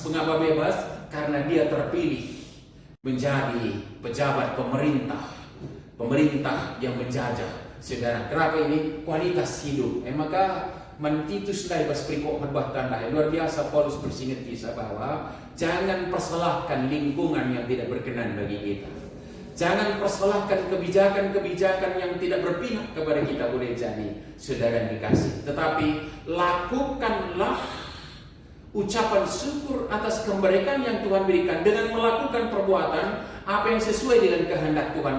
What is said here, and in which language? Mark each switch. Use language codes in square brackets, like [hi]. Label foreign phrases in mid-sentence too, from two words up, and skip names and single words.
[id] Mengapa bebas? Karena dia terpilih menjadi pejabat pemerintah yang menjajah. Saudara, kenapa ini? Kualitas hidup. [btx] Maka Mantitus dai bas priko khotbah tanda [id] luar biasa. Paulus bersingkat kisah bahwa jangan persalahkan lingkungan yang tidak berkenan bagi kita. Jangan persalahkan kebijakan-kebijakan yang tidak berpihak kepada kita boleh jadi, saudara dikasih. Tetapi lakukanlah ucapan syukur atas kemerdekaan yang Tuhan berikan dengan melakukan perbuatan apa yang sesuai dengan kehendak Tuhan.